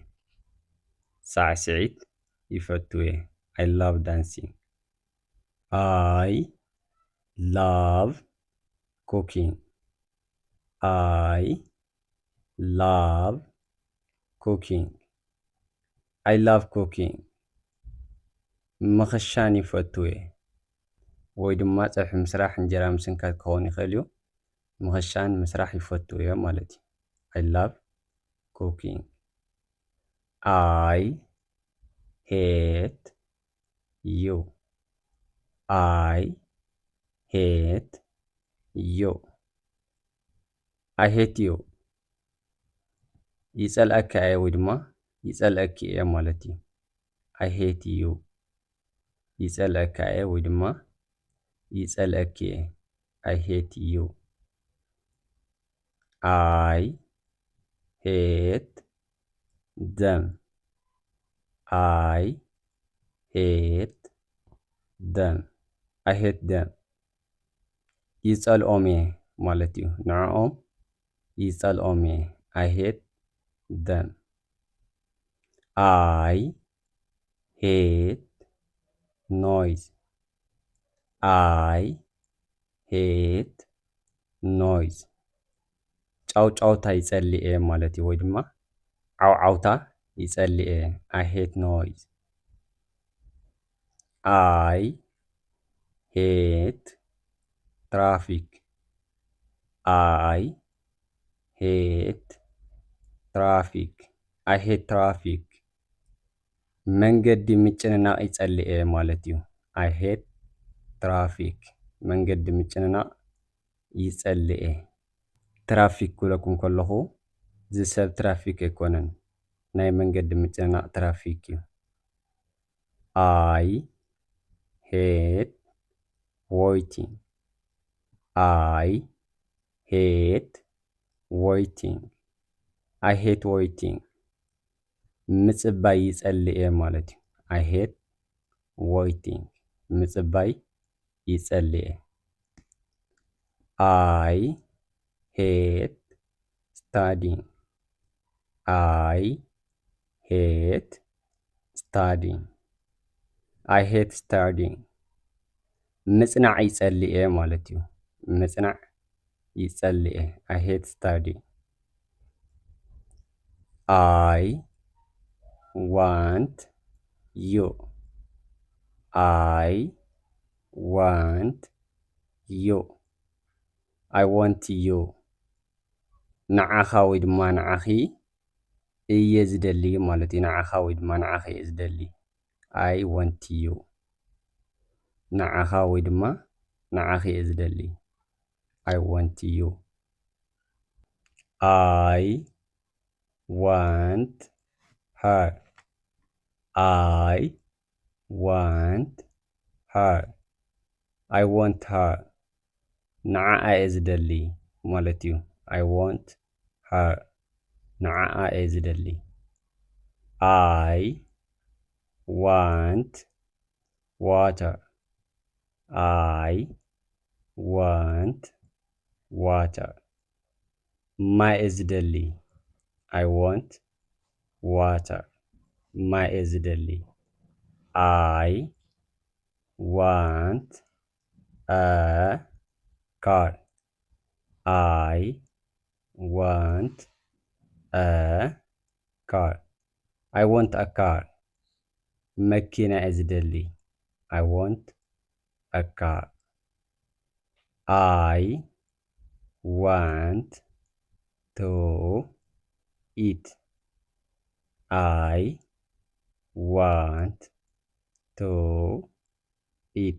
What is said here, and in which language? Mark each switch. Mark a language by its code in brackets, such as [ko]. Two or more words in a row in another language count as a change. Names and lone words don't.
[en] سعسعيت يفتوى. I love dancing. I love cooking. I love cooking. I love cooking. [ti] ምኽሻን ይፈትው እየ ወይ ድማ ፀብሒ ምስራሕ እንጀራ ምስንካት ክኸውን ይኽእል እዩ። ምኽሻን ምስራሕ ይፈትው እዮም ማለት እዩ። [en] I love cooking. I hate you. I hate you. I hate you. [ti] ይጸልአካ እየ ወይ ድማ ይጸልአኪ እየ ማለት እዩ። [en] I hate you. [ti] ይጸልአካ እየ ወይ ድማ ይጸልአኪ እየ። [en] I hate you. I hate them. I hate them. I hate them. [ti] ይጸልኦም እየ ማለት እዩ። ንዕኦም ይጸልኦም እየ። [en] I hate them. I hate noise. I hate noise. [ti] ጫውጫውታ ይጸልእ እየ ማለት እዩ። ወይ ድማ ዓውዓውታ ይጸልእ እየ። [en] I hate noise. I hate traffic. I hate traffic. I hate traffic. [ti] መንገዲ ምጭንናቕ ይጸልእ እየ ማለት እዩ። [en] I hate traffic. [ti] መንገዲ ምጭንናቕ ይጸልእ እየ። ትራፊክ ክብለኩም ከለኹ ዝሰብ ትራፊክ ኣይኮነን፣ ናይ መንገዲ ምጭንናቕ ትራፊክ እዩ። [en] I hate waiting. I hate waiting. I hate waiting. [ti] ምጽባይ ይጸልእ እየ ማለት እዩ። [en] I hate waiting. [ti] ምጽባይ ይጸልእ እየ። [en] I hate studying. I hate studying. I hate studying. [ti] ምጽናዕ ይጸልእ እየ ማለት እዩ። ምጽናዕ ይጸልእ እየ። [en] I hate studying. I want you. I want you. I want you. [ti] ንዓኻ ወይ ድማ ንዓኺ እየ ዝደሊ ማለት እዩ። ንዓኻ ወይ ድማ ንዓኺ እየ ዝደሊ። [en] I want you. [ti] ንዓኻ ወይ ድማ ንዓኺ እየ ዝደሊ። [en] I want you. I want her. I want her. I want her. [ti] ንዓኣ እየ ዝደሊ ማለት እዩ። [en] I want her. [ti] ንዓኣ እየ ዝደሊ። [en] I want water. I want water. [ti] ማይ እየ ዝደሊ። [en] I want water. [ti] ማይ እየ ዝደሊ። [en] I want a car. I want a car. I want a car. [ti] መኪና እየ ዝደሊ። [en] I want a car. I want to eat. I want to eat.